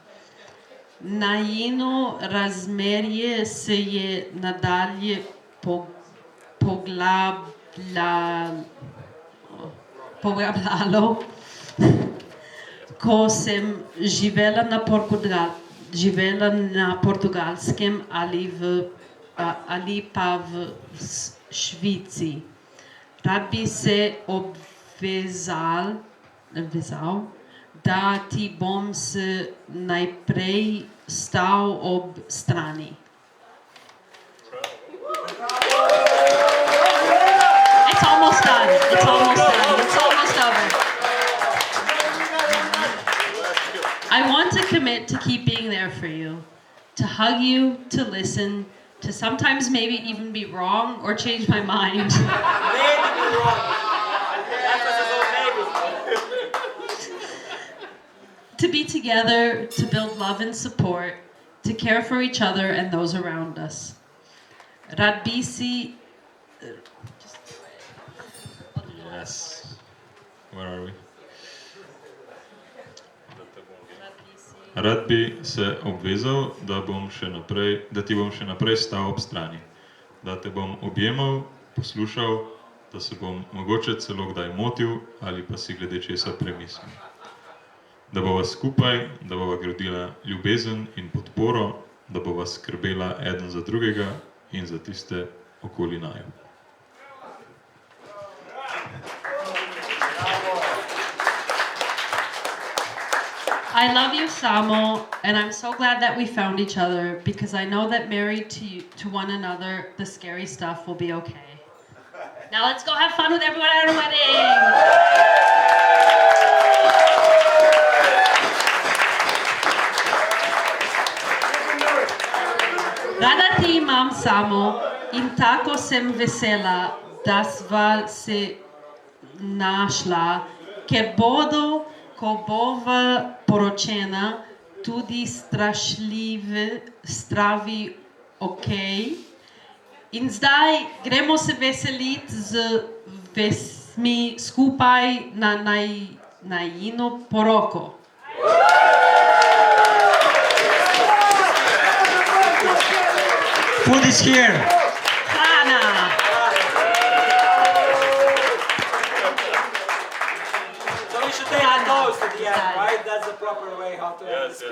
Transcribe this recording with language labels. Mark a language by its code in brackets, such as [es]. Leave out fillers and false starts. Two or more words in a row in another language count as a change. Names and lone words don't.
[sl] Najino razmerje se je nadalje poglabljalo, ko sem živela na Portugalskem ali pa v Švici. Rad bi se obvezal, da ti bom najprej stal ob strani. [en] It's almost done. It's almost over. I want to commit to keep being there for you, to hug you, to listen, to sometimes maybe even be wrong or change my mind. To be together, to build love and support, to care for each other and those around us. [sl] Rad bi si... [en] Yes. Where are we? [sl] Rad bi se obvezal, da ti bom še naprej stal ob strani. Da te bom objemal, poslušal, da se bom mogoče celo kdaj motil ali pa si glede česa premislil. da bova skupaj, da bova gradila ljubezen in podporo, da bova skrbela eden za drugega in za tiste okoli naju. [en] I love you, Samo, and I'm so glad that we found each other because I know that married to one another, the scary stuff will be okay. Now let's go have fun with everyone at our wedding! [sl] Rada ti imam, Samo, in tako sem vesela, da sva se našla, ker bodo, ko bova poročena, tudi stravi okej. In zdaj gremo se veseliti z vesmi skupaj na najino poroko. [en] Food is here. [sl] Hrana! [en] So we should take a toast at the end, right? That's the proper way how to end the speech.